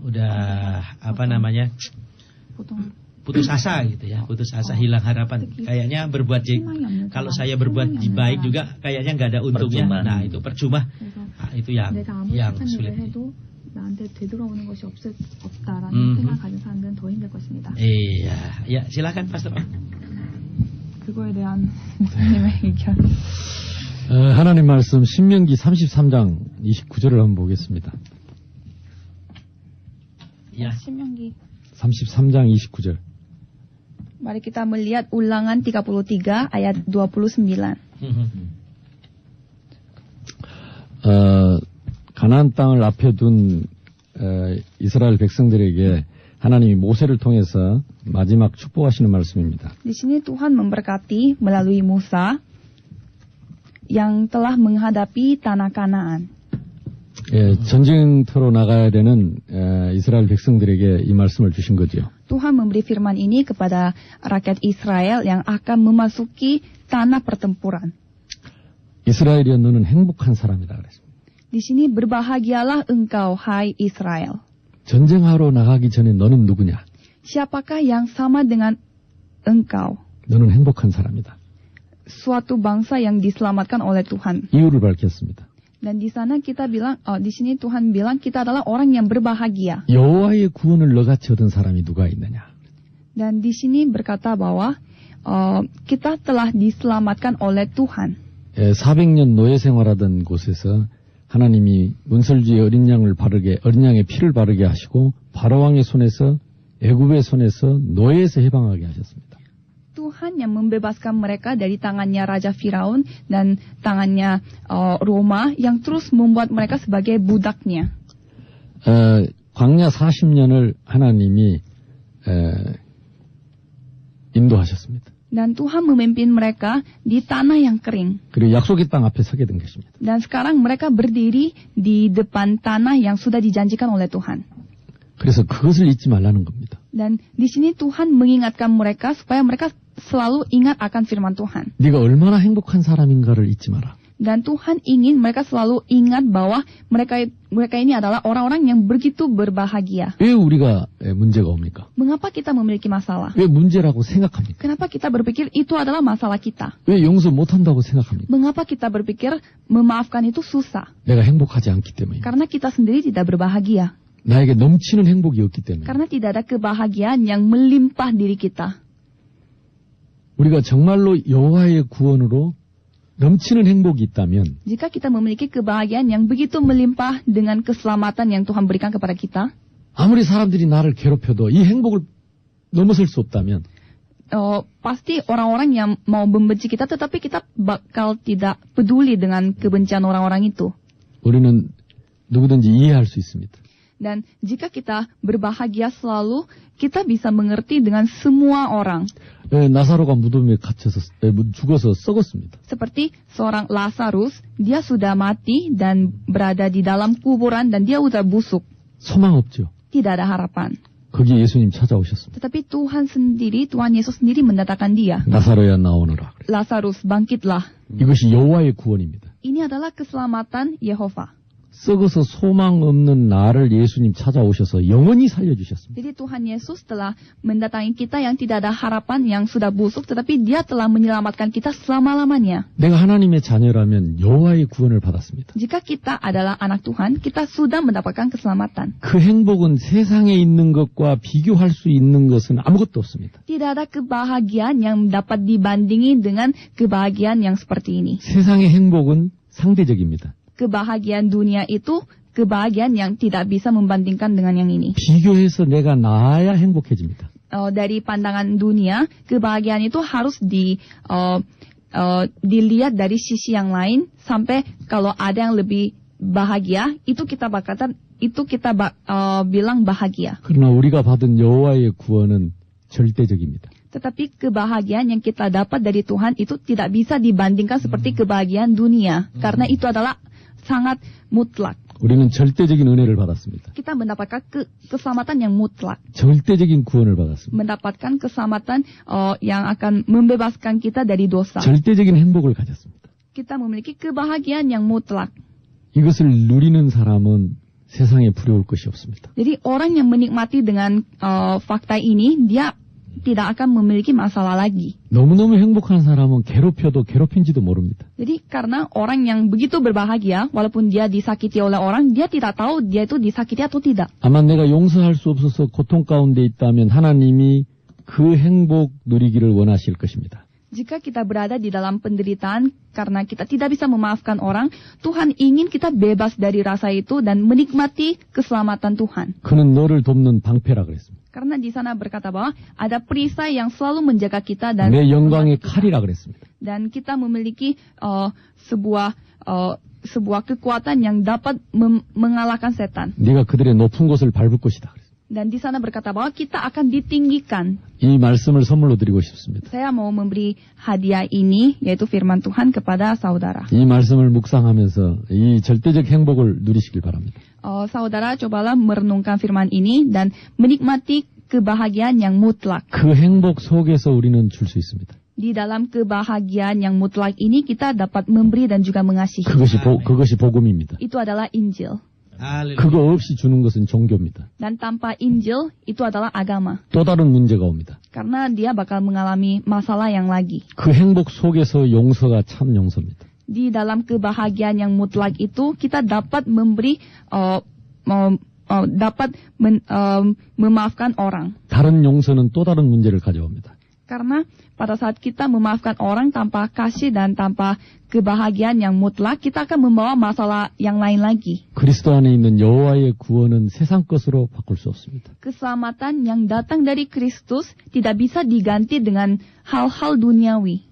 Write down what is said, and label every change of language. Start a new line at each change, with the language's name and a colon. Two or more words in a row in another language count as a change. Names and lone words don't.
Indonesian: Udah putus asa gitu ya, putus asa, hilang harapan. Kayaknya kalau saya berbuat baik juga kayaknya nggak ada untungnya. Percuma. Nah, itu percuma. Nah, itu yang sulit. Iya, ya silakan Pastor.
Korean: 하나님 말씀 신명기 33장 29절을 한번 보겠습니다.
Indonesian: Ya.
Korean: 33장 29절.
Indonesian: Mari kita melihat Ulangan 33 ayat 29.
Korean: 가나안 땅을 앞에 둔 이스라엘 백성들에게 하나님이 모세를 통해서 마지막 축복하시는 말씀입니다.
Indonesian: Di sini Tuhan memberkati melalui Musa yang telah menghadapi tanah Kanaan.
Korean: 전쟁터로 나가야 되는 이스라엘 백성들에게 이 말씀을 주신 거죠.
Indonesian: Tuhan memberi firman ini kepada rakyat Israel yang akan memasuki tanah pertempuran.
Korean: 이스라엘이여 너는 행복한 사람이다 그랬습니다.
Indonesian: Di sini berbahagialah engkau, hai Israel.
Korean: 전쟁하러 나가기 전에 너는 누구냐?
Indonesian: Siapakah yang sama dengan engkau?
Korean: 너는 행복한 사람이다.
Indonesian: Suatu bangsa yang diselamatkan oleh Tuhan.
Korean: 이유를 밝혔습니다.
Indonesian: Dan di sana kita bilang, di sini Tuhan bilang kita adalah orang yang berbahagia.
Korean: 여호와의 구원을 너같이 얻은 사람이 누가 있느냐?
Indonesian: Dan di sini berkata bahwa kita telah diselamatkan oleh Tuhan.
Korean: 400년 노예 생활하던 곳에서 하나님이 문설주의 어린 양의 피를 바르게 하시고 바로왕의 손에서 애굽의 손에서 노예에서 해방하게 하셨습니다.
Indonesian: Tuhan yang membebaskan mereka dari tangannya Raja Firaun dan tangannya Roma yang terus membuat mereka sebagai budaknya.
Korean: 광야 40년을 하나님이 인도하셨습니다.
Indonesian: Dan Tuhan memimpin mereka di tanah yang kering.
Korean: 그리고 약속의 땅 앞에 서게 된 것입니다.
Indonesian: Dan sekarang mereka berdiri di depan tanah yang sudah dijanjikan oleh Tuhan.
Korean: 그래서 그것을 잊지 말라는 겁니다.
Indonesian: Dan di sini Tuhan mengingatkan mereka supaya mereka selalu ingat akan firman Tuhan.
Korean: 네가 얼마나 행복한 사람인가를 잊지 마라.
Indonesian: Dan Tuhan ingin mereka selalu ingat bahwa mereka ini adalah orang-orang yang begitu berbahagia.
Korean: 왜 우리가 문제가 옵니까?
Indonesian: Mengapa kita memiliki masalah?
Korean: 왜 문제라고 생각합니까?
Indonesian: Kenapa kita berpikir itu adalah masalah kita?
Korean: 왜 용서 못한다고 생각합니까?
Indonesian: Mengapa kita berpikir memaafkan itu susah?
Korean: 내가 행복하지 않기 때문에.
Indonesian: Karena kita sendiri tidak berbahagia.
Korean: 나에게 넘치는 행복이 없기 때문에.
Indonesian: Karena tidak ada kebahagiaan yang melimpah diri kita.
Korean: 우리가 정말로 여호와의 구원으로 넘치는 행복이 있다면
Indonesian: jika kita memiliki kebahagiaan yang begitu melimpah dengan keselamatan yang Tuhan berikan kepada kita,
Korean: 아무리 사람들이 나를 괴롭혀도 이 행복을 넘어설 수 없다면
Indonesian: pasti orang-orang yang mau membenci kita, tetapi kita bakal tidak peduli dengan kebencian orang-orang itu.
Korean: 우리는 누구든지 이해할 수 있습니다.
Indonesian: Dan jika kita berbahagia selalu, kita bisa mengerti dengan semua orang.
Korean: 나사로가 무덤에 죽어서 썩었습니다.
Indonesian: Seperti seorang Lazarus, dia sudah mati dan berada di dalam kuburan dan dia sudah busuk.
Korean: 소망 없죠.
Indonesian: Tidak ada harapan.
Korean: 거기에 예수님 찾아오셨습니다.
Indonesian: Tetapi Tuhan Yesus sendiri mendatangkan dia.
Korean: 나사로야 나오너라.
Indonesian: Lazarus, bangkitlah.
Korean: 이것이 여호와의 구원입니다.
Indonesian: Ini adalah keselamatan Yehova.
Korean: 썩어서 소망 없는 나를 예수님 찾아오셔서 영원히 살려주셨습니다.
Indonesian: Jadi Tuhan Yesus telah mendatangi kita yang tidak ada harapan, yang sudah busuk, tetapi Dia telah menyelamatkan kita selama-lamanya.
Korean: 내가 하나님의 자녀라면 여호와의 구원을 받았습니다.
Indonesian: Jika kita adalah anak Tuhan, kita sudah mendapatkan keselamatan.
Korean: 그 행복은 세상에 있는 것과 비교할 수 있는 것은 아무것도 없습니다.
Indonesian: Tidak ada kebahagiaan yang dapat dibandingi dengan kebahagiaan yang seperti ini.
Korean: 세상의 행복은 상대적입니다.
Indonesian: Kebahagiaan dunia itu kebahagiaan yang tidak bisa membandingkan dengan yang ini.
Korean: 비교해서 내가 나아야 행복해집니다.
Indonesian: Dari pandangan dunia, kebahagiaan itu harus dilihat dari sisi yang lain, sampai kalau ada yang lebih bahagia, itu kita bilang bahagia.
Korean: 그러나 우리가 받은 여호와의 구원은 절대적입니다.
Indonesian: Tetapi kebahagiaan yang kita dapat dari Tuhan itu tidak bisa dibandingkan seperti kebahagiaan dunia, karena itu adalah sangat mutlak.
Korean: 우리는 절대적인 은혜를 받았습니다.
Indonesian: Kita mendapatkan keselamatan yang mutlak.
Korean: 절대적인 구원을 받았습니다.
Indonesian: Mendapatkan keselamatan yang akan membebaskan kita dari dosa.
Korean: 절대적인 행복을 가졌습니다.
Indonesian: Kita memiliki kebahagiaan yang mutlak.
Korean: 이것을 누리는 사람은 세상에 두려울 것이 없습니다.
Indonesian: Jadi orang yang menikmati dengan fakta ini, dia tidak akan memiliki masalah lagi.
Korean: 너무너무 행복한 사람은 괴롭힌지도 모릅니다.
Indonesian: Jadi karena orang yang begitu berbahagia, walaupun dia disakiti oleh orang, dia tidak tahu dia itu disakiti atau tidak.
Korean: 아마 내가 용서할 수 없어서 고통 가운데 있다면 하나님이 그 행복 누리기를 원하실 것입니다.
Indonesian: Jika kita berada di dalam penderitaan karena kita tidak bisa memaafkan orang, Tuhan ingin kita bebas dari rasa itu dan menikmati keselamatan Tuhan.
Korean: 그는 너를 돕는 방패라 그랬습니다.
Indonesian: Karena di sana berkata bahwa ada perisai yang selalu menjaga kita dan
Korean: 내 영광의 칼이라 그랬습니다.
Indonesian: dan kita memiliki sebuah kekuatan yang dapat mengalahkan setan.
Korean: 네가 그들의 높은 곳을 밟을 것이다.
Indonesian: Dan di sana berkata bahwa kita akan ditinggikan.
Korean: 이 말씀을 선물로 드리고 싶습니다.
Indonesian: Saya mau memberi hadiah ini, yaitu firman Tuhan kepada saudara.
Korean: 이 말씀을 묵상하면서 이 절대적 행복을 누리시길 바랍니다.
Indonesian: Saudara cobalah merenungkan firman ini dan menikmati kebahagiaan yang mutlak.
Korean: 그 행복 속에서 우리는 줄 수 있습니다.
Indonesian: Di dalam kebahagiaan yang mutlak ini kita dapat memberi dan juga mengasihi.
Korean: 그것이 복음입니다.
Indonesian: Itu adalah Injil.
Korean: 그거 없이 주는 것은 종교입니다.
Indonesian: Dan tanpa Injil itu adalah agama.
Korean: 또 다른 문제가 옵니다.
Indonesian: Karena dia bakal mengalami masalah yang lagi.
Korean: 그 행복 속에서 용서가 참 용서입니다.
Indonesian: Di dalam kebahagiaan yang mutlak itu kita dapat memberi memaafkan orang.
Korean: 다른 용서는 또 다른 문제를 가져옵니다.
Indonesian: Karena pada saat kita memaafkan orang tanpa kasih dan tanpa kebahagiaan yang mutlak, kita akan membawa masalah yang lain lagi.
Korean: 그리스도 안에 있는 여호와의 구원은 세상 것으로 바꿀 수 없습니다.
Indonesian: Keselamatan yang datang dari Kristus tidak bisa diganti dengan hal-hal duniawi.